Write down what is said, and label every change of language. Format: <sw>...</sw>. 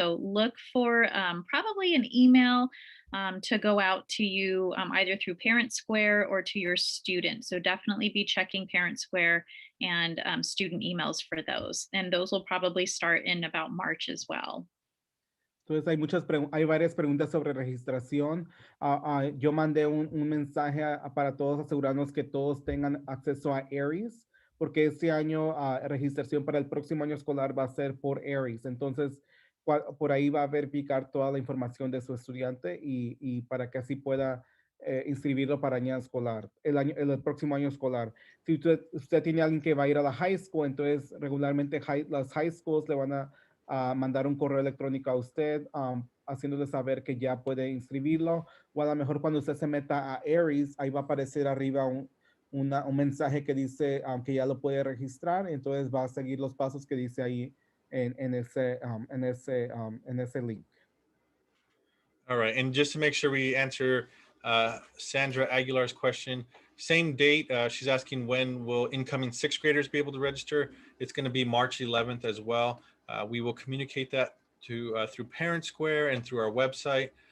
<en>So look for probably an email to go out to you either through Parent Square or to your student. So definitely be checking Parent Square and student emails for those. And those will probably start in about March as well.</en> <es>Entonces hay varias preguntas sobre registración. Yo mandé un mensaje para todos asegurarnos que todos tengan acceso a Aries, porque este año registración para el próximo año escolar va a ser por Aries. Entonces, por ahí va a verificar toda la información de su estudiante y para que así pueda inscribirlo para año escolar, el próximo año escolar. Si usted tiene alguien que va a ir a la high school, entonces regularmente las high schools le van a mandar un correo electrónico a usted haciéndole saber que ya puede inscribirlo, o a lo mejor cuando usted se meta a Aries, ahí va a aparecer arriba un mensaje que dice que ya lo puede registrar, entonces va a seguir los pasos que dice ahí en ese link.</es> <en>All right, and just to make sure we answer Sandra Aguilar's question, same date, she's asking when will incoming 6th graders be able to register? It's going to be March 11th as well. We will communicate that through Parent Square and through our website.</en>